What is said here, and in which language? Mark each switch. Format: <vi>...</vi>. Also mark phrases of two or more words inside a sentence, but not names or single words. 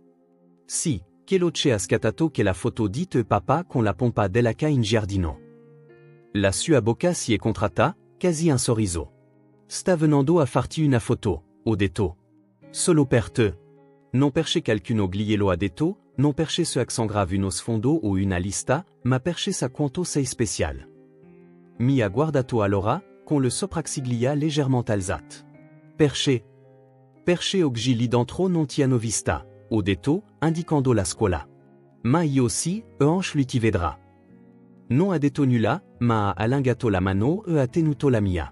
<it>Sì, quello che ha scattato che la foto di te papà con la pompa dell'H in giardino. La sua bocca si è contratta, quasi un sorriso. Sta venendo a farti una foto, ho detto. Solo per te. Non perché qualcuno glielo ha detto, non perché ce accent grave uno sfondo o una lista, ma perché sa quanto sei special. Mi ha guardato allora, con le sopracciglia leggermente alzate. Perché oggi lì dentro non ti hanno vista, ho detto, indicando la scuola. Ma io sì, e anche lui ti vedrà. Non ha detto nulla, ma ha allungato la mano e ha tenuto la mia.</it>